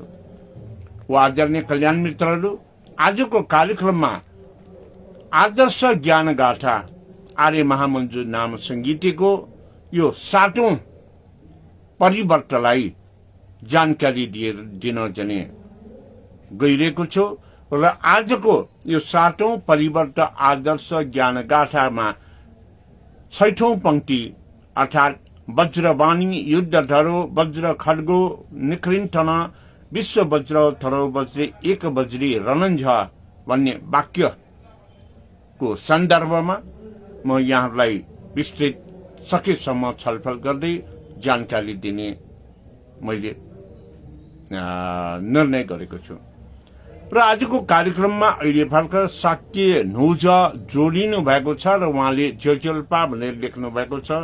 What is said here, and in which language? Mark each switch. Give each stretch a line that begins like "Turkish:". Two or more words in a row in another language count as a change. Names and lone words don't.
Nepali: आदरणीय कल्याण मित्रहरू, आजको कार्यक्रममा आदर्श ज्ञानगाथा आर्य महामन्जु नाम संगीतको यो 7औं परिवर्तनलाई जानकारी दिन जने गइरहेको छु र आजको यो 7औं परिवर्तन आदर्श ज्ञानगाथामा 6औं पंक्ति अर्थात्
Sanskrit: वज्रवाणी युद्ध धरो वज्र खड्गो निकृन्तन विश्व वज्र थरो वज्रे एक वज्री रणञ्झ
Nepali: भन्ने वाक्यको सन्दर्भमा म यहाँहरूलाई विस्तृत सकेसम्म छलफल गर्दै जानकारी दिने मैले निर्णय गरेको छु र आजको कार्यक्रममा अहिले भर्खर साक्य नौज जोडिनु भएको छ र उहाँले जेजेल्पा भनेर लेख्नु भएको छ।